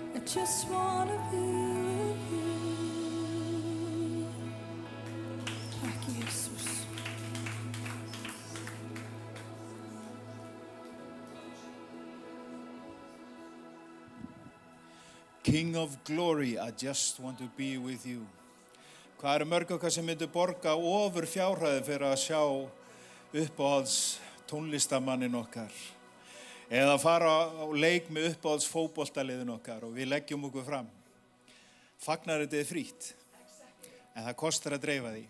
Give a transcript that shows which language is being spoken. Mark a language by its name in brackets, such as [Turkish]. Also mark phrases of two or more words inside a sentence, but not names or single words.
[English] just wanna be with you. [Icelandic] Takk Jesus. [English] King of glory, I just want to be with you. [Icelandic] Hvað eru mörg okkar sem myndu borga ofur fjárhæði fyrir að sjá uppáhalds tónlistamannin okkar? Eða fara á leik með uppáhalds fótboltaliðin okkar og við leggjum okkur fram. Fagnaðarerindið frítt, en það kostar að dreifa því.